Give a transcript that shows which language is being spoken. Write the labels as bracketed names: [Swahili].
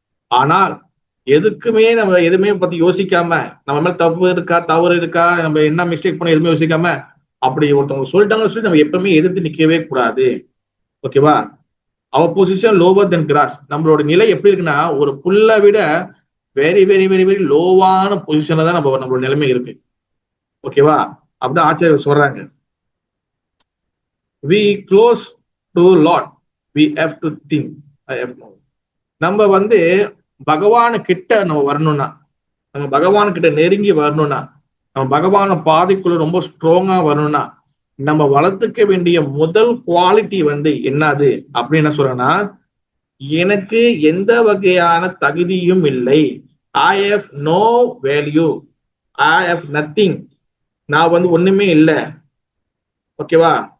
[Tamil] ஆனால் எதுக்குமே நம்ம எதுவுமே பத்தி யோசிக்காம, நம்ம மேல தப்பு இருக்கா தவறு இருக்கா, நம்ம என்ன மிஸ்டேக் பண்ண எதுவுமே யோசிக்காம அப்படி ஒருத்தவங்க சொல்லிட்டாங்கன்னு சொல்லி நம்ம எப்பவுமே எதிர்த்து நிக்கவே கூடாது. ஓகேவா? அவர் பொசிஷன் [English] Lower then cross. [Tamil] நம்மளோட நிலை எப்படி இருக்குன்னா ஒரு புல்லை விட வெரி வெரி வெரி வெரி லோவான பொசிஷன்ல தான் நம்மளோட நிலைமை இருக்கு. ஓகேவா? அப்படிதான் ஆச்சாரியர் சொல்றாங்க. [English] we close to Lord, we have to think. [Tamil] நம்ம வந்து பகவான் கிட்ட நம்ம வரணும்னா, நம்ம பகவான் கிட்ட நெருங்கி வரணும்னா, நம்ம பகவான பாதைக்குள்ள ரொம்ப ஸ்ட்ராங்கா வரணும்னா நம்ம வளர்த்துக்க வேண்டிய முதல் குவாலிட்டி வந்து என்னது அப்படின்னு என்ன சொல்றேன்னா, எனக்கு எந்த வகையான தகுதியும் இல்லை, [English] I have no value, I have nothing, [Tamil] நான் வந்து ஒண்ணுமே இல்லை. ஓகேவா?